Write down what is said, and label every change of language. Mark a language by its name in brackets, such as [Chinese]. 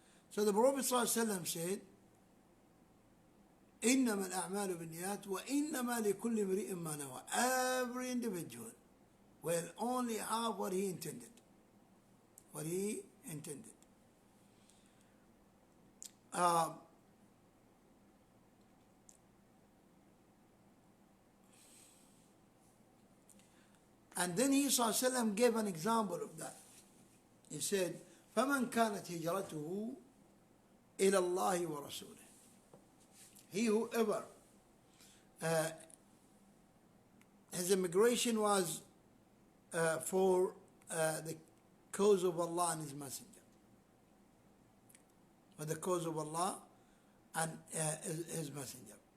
[English] So the Prophet ﷺ said, [Arabic] إنما الأعمال بالنيات وإنما لكل امرئ ما نوى. [English] Every individual will only have what he intended. What he intended. And then he ﷺ gave an example of that. He said, [Arabic] فَمَنْ كَانَتْ هِجْرَتُهُ إِلَى اللَّهِ وَرَسُولِهِ. [English] He whoever his immigration was for the cause of Allah and His Messenger. For the cause of Allah and His Messenger.